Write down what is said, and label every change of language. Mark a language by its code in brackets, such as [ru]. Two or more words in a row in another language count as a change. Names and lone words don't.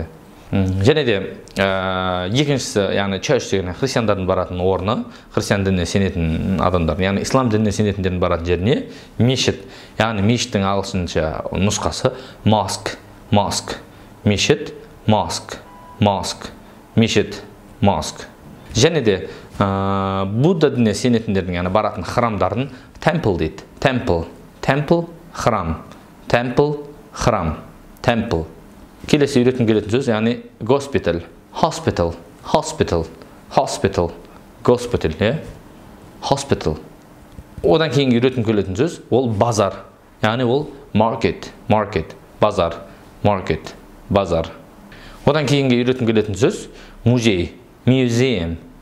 [kk] Және де екіншісі, яғни church деген христиандардың баратын орны, христиан дініне сенетін адамдар, яғни ислам дініне сенетіндердің баратын жеріне мешіт, яғни мешіттің ағылшынша нұсқасы mosque, мешіт, мешіт, mosque. Және де Будда дініне сенетіндердің, яғни баратын храмдарын temple дейді. Temple, храм. Temple. Келесі үйретім келетін сөз, яғни hospital, Одан кейін үйретім келетін сөз, ол базар, яғни ол market, базар. Одан кейін үйретім келетін сөз, музей, museum.